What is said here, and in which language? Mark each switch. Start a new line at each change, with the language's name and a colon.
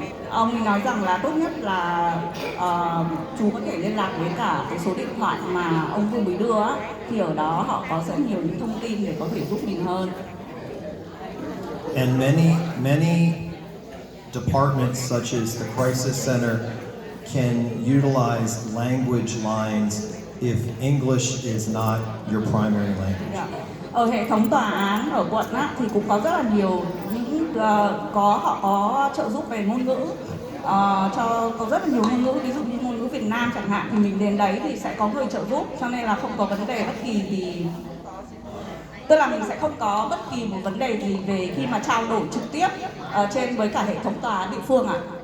Vietnamese: Ông nói rằng là tốt nhất là chú có thể liên lạc với cả cái số điện thoại mà ông vừa mới đưa á, thì ở đó họ có rất nhiều những thông tin để có thể giúp mình hơn.
English: And many departments such as the crisis center can utilize language lines if English is not your primary language.
Vietnamese: Dạ. Ở hệ thống tòa án ở quận á, thì cũng có rất là nhiều những họ có trợ giúp về ngôn ngữ, có rất là nhiều ngôn ngữ, ví dụ như ngôn ngữ Việt Nam chẳng hạn, thì mình đến đấy thì sẽ có người trợ giúp, cho nên là không có vấn đề bất kỳ gì, tức là mình sẽ không có bất kỳ một vấn đề gì về khi mà trao đổi trực tiếp trên với cả hệ thống tòa án địa phương ạ.